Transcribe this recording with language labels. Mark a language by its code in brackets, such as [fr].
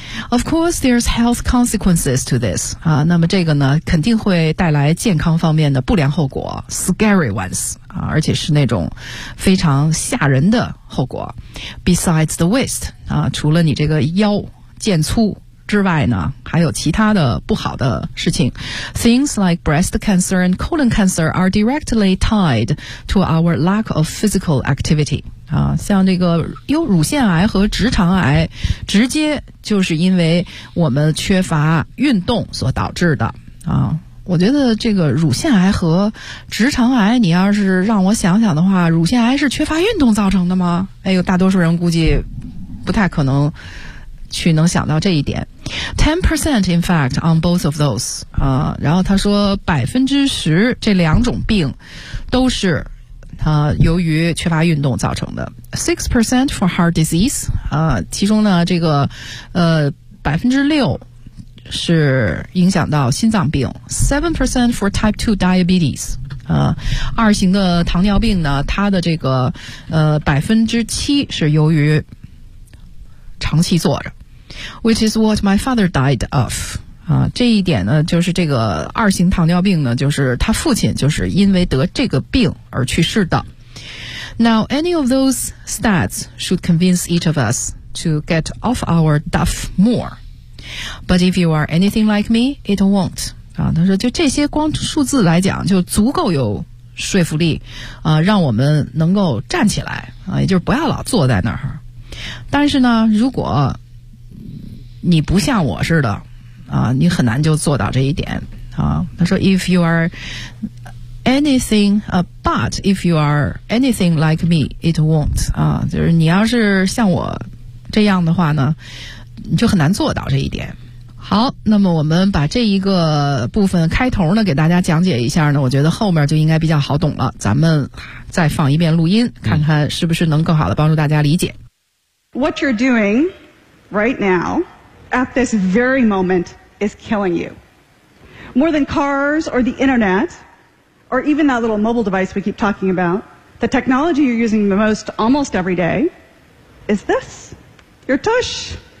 [en] Of course, there's health consequences to this. [zh] 啊，那么这个呢，肯定会带来健康方面的不良后果 ， [en] scary ones [zh] 啊，而且是那种非常吓人的后果。 [en] Besides the waist [zh] 啊，除了你这个腰腱粗。之外呢，还有其他的不好的事情。 [en] Things like breast cancer and colon cancer are directly tied to our lack of physical activity. [zh] 啊，像这个乳腺癌和直肠癌，直接就是因为我们缺乏运动所导致的。啊，我觉得这个乳腺癌和直肠癌，你要是让我想想的话，乳腺癌是缺乏运动造成的吗？哎呦，大多数人估计不太可能。去能想到这一点 [en] 10% in fact on both of those [zh] 啊，然后他说10%这两种病都是由于缺乏运动造成的 [en] 6% for heart disease [zh] 啊，其中呢这个6%是影响到心脏病 [en] 7% for type 2 diabetes [zh] 啊，二型的糖尿病呢它的这个7%是由于长期坐着 [en] Which is what my father died of. [zh] 啊，这一点呢，就是这个二型糖尿病呢，就是他父亲就是因为得这个病而去世的。 [en] Now, any of those stats should convince each of us to get off our duff more. But if you are anything like me, it won't. [zh] 啊，他说就这些光数字来讲就足够有说服力，啊，让我们能够站起来，啊，也就是不要老坐在那儿。但是呢，如果你不像我似的啊，你很难就做到这一点啊。他说 [en] if you are anything but if you are anything like me it won't [zh] 啊，就是你要是像我这样的话呢，你就很难做到这一点。好，那么我们把这一个部分开头呢给大家讲解一下呢，我觉得后面就应该比较好懂了，咱们再放一遍录音，看看是不是能更好的帮助大家理解。 [en] What you're doing right now at this very moment is killing you. More than cars or the internet or even that little mobile device we keep talking about, the technology you're using the most almost every day is this, your tush.